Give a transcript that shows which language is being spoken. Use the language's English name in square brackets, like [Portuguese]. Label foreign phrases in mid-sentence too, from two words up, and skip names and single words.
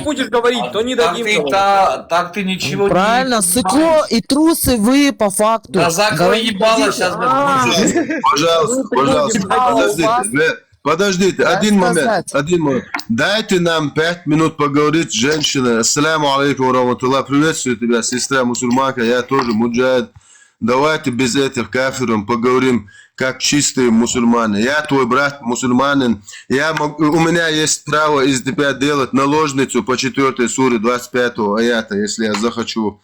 [Russian] будешь говорить, то не Так дадим ты, говорить. так ты ничего не... Правильно, сыкло и трусы вы по факту. Да закрой Говорите, ебало сейчас, Пожалуйста, подождите, один момент. Дайте нам 5 минут поговорить с женщиной. [Arabic] السلام عليكم ورحمة الله. [Russian] Приветствую тебя, сестра мусульманка, я тоже муджахид. Давайте без этих кафиров поговорим, как чистые мусульмане. Я твой брат мусульманин. У меня есть право из тебя делать наложницу по 4 суре 25 аята, если я захочу.